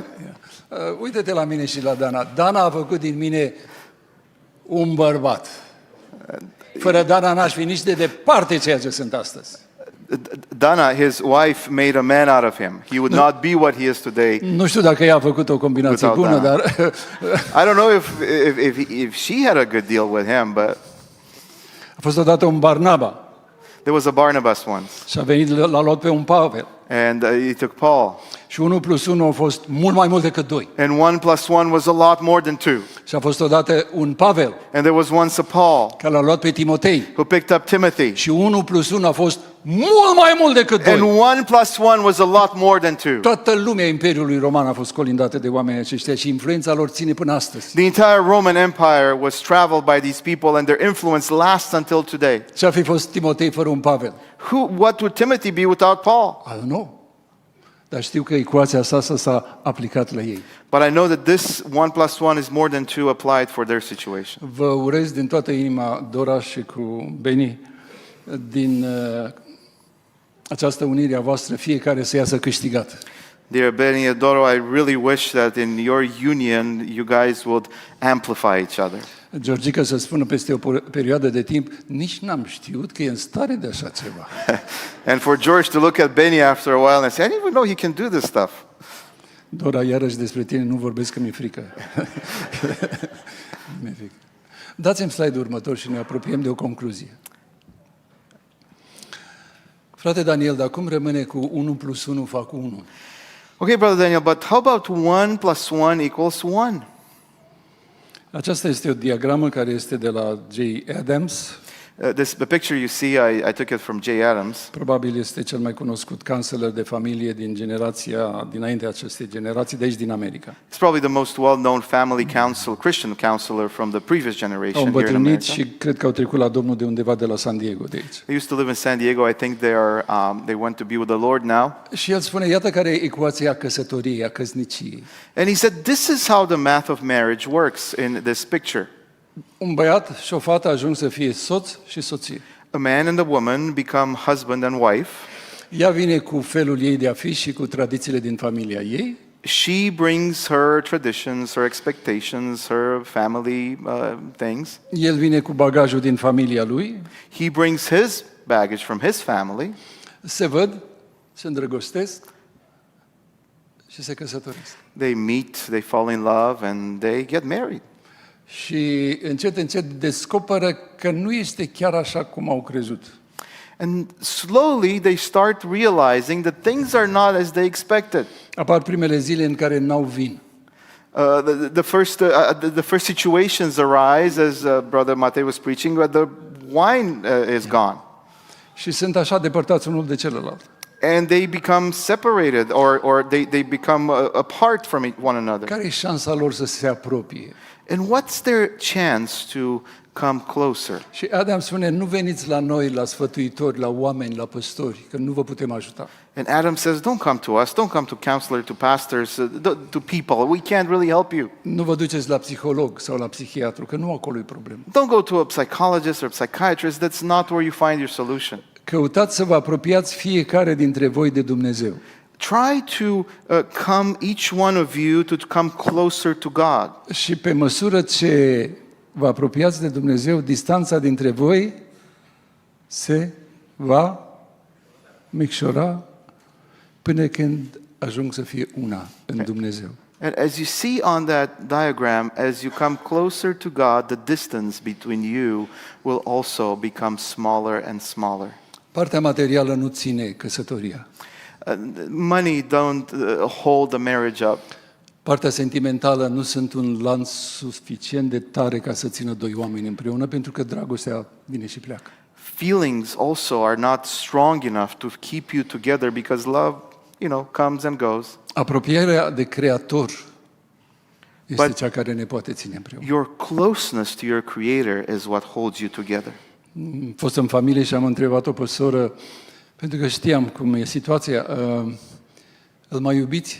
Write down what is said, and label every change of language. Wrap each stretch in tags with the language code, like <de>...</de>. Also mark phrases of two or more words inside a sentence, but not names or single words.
<ro>Uite-te la mine și la Dana. Dana a făcut din mine un bărbat. Fără Dana n-aș fi nici de departe ceea ce sunt astăzi. Dana,</ro> <en>his wife, made a man out of him. He would not be what he is today.</en> <ro>Nu știu dacă ea a făcut o combinație</ro> <en>Without</en> <ro>bună, Dana. dar</ro> <en>I don't know if she had a good deal with him, but</en> <ro>a fost odată un Barnaba</ro> <en>there was a Barnabas once,</en> <ro>și a venit, l-a luat pe un Pavel.</ro> <en>and he took Paul.</en> <ro>Și 1 plus 1 a fost mult mai mult decât 2.</ro> <en>And 1 plus 1 was a lot more than 2.</en> <ro>Și a fost odată un Pavel,</ro> <en>And there was once a Paul</en> <ro>care l-a luat pe Timotei.</ro> <en>who picked up Timothy.</en> <ro>Și 1 plus 1 a fost mult mai mult decât 2.</ro> <en>And 1 plus 1 was a lot more than 2.</en> <ro>Toată lumea Imperiului Roman a fost colindată de oamenii aceștia și influența lor ține până astăzi.</ro> <en>The entire Roman Empire was traveled by these people and their influence lasts until today.</en> <ro>Ce-ar fi fost Timotei fără un Pavel?</ro> <en>What would Timothy be without Paul? I don't know.</en> <ro>Dar știu că ecuația asta s-a aplicat la ei.</ro> <en>But I know that this 1 plus 1 is more than 2 applied for their situation.</en> <ro>Vă urez din toată inima, Dora și cu Beni, din această unire a voastră, fiecare să iasă câștigat.</ro> <en>Dear Benny and Doro, I really wish that in your union you guys would amplify each other.</en> <ro>Georgica să spună peste o perioadă de timp, nici n-am știut că e în stare de așa ceva.</ro> <en>And for George to look at Benny after a while and say, I didn't even know he can do this stuff.</en> <ro>Dora, iarăși despre tine nu vorbesc că mi-e frică. Mi-e frică. Dați-mi slide-ul următor și ne apropiem de o concluzie. Frate Daniel, dar cum rămâne cu 1 plus 1 fac 1?</ro> <en>Okay, Brother Daniel, but how about 1 plus 1 equals 1?</en> <ro>Aceasta este o diagramă care este de la J. Adams.</ro> <en>The picture you see, I took it from J. Adams.</en> <ro>Probabil este cel mai cunoscut counselor de familie din generația, dinaintea acestei generații, de aici din America.</ro> <en>It's probably the most well-known family counsel, Christian counselor from the previous</en> <ro>Au</ro> <en>generation here in</en> <ro>îmbătrânit</ro> <en>America.</en> <ro>și cred că au trecut la Domnul de undeva de la San Diego, de aici.</ro> <en>They used to live in San Diego. I think they went to be with the Lord now.</en> <ro>Și el spune, iată care e ecuația căsătoriei, a căsniciei.</ro> <en>And he said, this is how the math of marriage works in this picture.</en> <ro>Un băiat și o fată ajung să fie soț și soție.</ro> <en>A man and a woman become husband and wife.</en> <ro>Ea vine cu felul ei de a fi și cu tradițiile din familia ei.</ro> <en>She brings her traditions, her expectations, her family things.</en> <ro>El vine cu bagajul din familia lui.</ro> <en>He brings his baggage from his family.</en> <ro>Se văd, se îndrăgostesc și se căsătoresc.</ro> <en>They meet, they fall in love, and they get married.</en> <ro>Și încet, încet descoperă că nu este chiar așa cum au crezut.</ro> <en>And slowly they start realizing that things are not as they expected.</en> <ro>Apar primele zile în care n-au vin.</ro> <en>The first situations arise, as Brother Matei was preaching, where the wine is gone.</en> <ro>Și sunt așa depărtați unul de celălalt.</ro> <en>And they become separated, or they become apart from one another.</en> <ro>Care e șansa lor să se apropie?</ro> <en>And what's their chance to come closer?</en> <ro>Și Adam spune, nu veniți la noi, la sfătuitori, la oameni, la păstori, că nu vă putem ajuta.</ro> <en>And Adam says, don't come to us, don't come to counselors, to pastors, to people. We can't really help you.</en> <ro>Nu vă duceți la psiholog sau la psihiatru, că nu acolo e problemă.</ro> <en>Don't go to a psychologist or a psychiatrist. That's not where you find your solution.</en> <ro>Căutați să vă apropiați fiecare dintre voi de Dumnezeu.</ro> <en>Try to come, each one of you, to come closer to God.</en> <ro>Și pe măsură ce vă apropiați de Dumnezeu, distanța dintre voi se va micșora până când ajung să fie una în Dumnezeu.</ro> <en>And as you see on that diagram, as you come closer to God, the distance between you will also become smaller and smaller.</en> <ro>Partea materială nu ține căsătoria.</ro> <en>Money don't hold the marriage up.</en> <ro>Partea sentimentală nu sunt un lanț suficient de tare ca să țină doi oameni împreună, pentru că dragostea vine și pleacă.</ro> <en>Feelings also are not strong enough to keep you together because love, comes and goes.</en> <ro>Apropierea de Creator este</ro> <en>But</en> <ro>cea care ne poate ține împreună.</ro> <en>your closeness to your Creator is what holds you together.</en> <ro>Am fost în familie și am întrebat-o pe soră, pentru că știam cum e situația, îl mai iubiți?</ro>